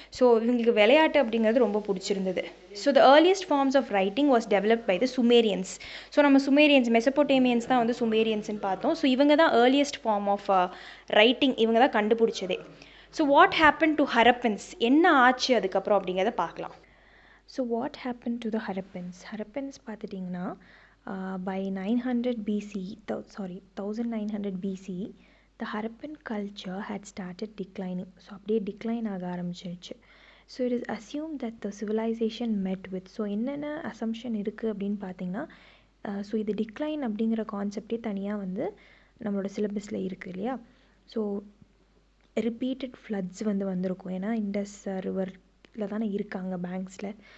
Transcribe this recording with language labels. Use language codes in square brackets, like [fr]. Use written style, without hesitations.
[ta] So இவங்களுக்கு விளையாட்டு அப்படிங்கிறது ரொம்ப பிடிச்சிருந்தது. [en] So the earliest forms of writing was developed by the Sumerians. [ta] So நம்ம சுமேரியன்ஸ், மெசபோட்டேமியன்ஸ் தான் வந்து சுமேரியன்ஸ்னு பார்த்தோம். ஸோ இவங்க தான் ஏர்லியஸ்ட் ஃபார்ம் ஆஃப் ரைட்டிங் இவங்க தான் கண்டுபிடிச்சதே. [en] so what happen to Harappans, [ta] என்ன ஆச்சு அதுக்கப்புறம் அப்படிங்கிறத பார்க்கலாம். [en] so what happen to the Harappans, [ta] Harappans பார்த்துட்டிங்கன்னா [en] by 900 BC, 1900 BC, the Harappan culture had started declining. [ta] So அப்படியே டிக்ளைன் ஆக ஆரம்பிச்சிருச்சு. [en] So it is assume that the civilisation met with. [ta] ஸோ என்னென்ன அசம்ஷன் இருக்குது அப்படின்னு பார்த்தீங்கன்னா, ஸோ இது டிக்ளைன் அப்படிங்கிற கான்செப்டே தனியாக வந்து நம்மளோட சிலபஸில் இருக்குது இல்லையா. ஸோ ரிப்பீட்டட் ஃப்ளட்ஸ் வந்து வந்திருக்கும், ஏன்னா இண்டஸ் ரிவரில் தானே இருக்காங்க பேங்க்ஸில்.